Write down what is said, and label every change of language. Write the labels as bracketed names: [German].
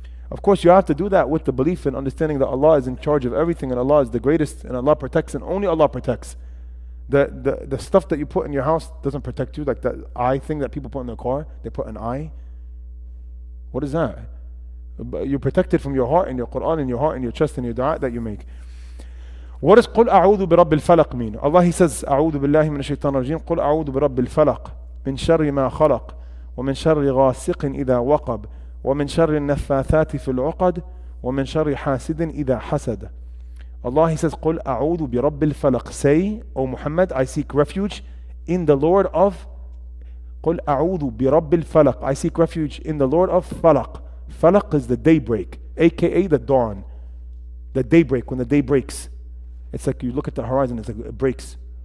[English] Of course, you have to do that with the belief and understanding that Allah is in charge of everything, and Allah is the greatest, and Allah protects, and only Allah protects. The stuff that you put in your house doesn't protect you, like that eye thing that people put in their car. They put an eye. What is that? You're protected from your heart and your Quran and your heart and your chest and your dua that you make. What does [Arabic] قُلْ أَعُوذُ بِرَبِّ الْفَلَقِ [English] mean? Allah, He says, [Arabic] أَعُوذُ بِاللَّهِ مِنَ الشَّيْطَانِ الرَّجِيمِ قُلْ أَعُوذُ بِرَبِّ الْفَلَقِ مِنْ شَرِّ مَا خَلَقَ وَمِنْ شَرِّ غَاسِقٍ إِذَا وَقَبَ وَمِنْ شَرِّ النَّفَّاثَاتِ فِي الْعُقَدِ وَمِنْ شَرِّ حَاسِدٍ إِذَا حَسَدَ. [English] Allah, He says, [Arabic] قُلْ أَعُوذُ بِرَبِّ الْفَلَقِ. [English] Say, O Muhammad, I seek refuge in the Lord of [Arabic] قُلْ أَعُوذُ بِرَبِّ الْفَلَقِ. [English] I seek refuge in the Lord of Falaq. Falaq is the daybreak, aka the dawn. The daybreak, when the day breaks. It's like you look at the horizon, it's like it breaks.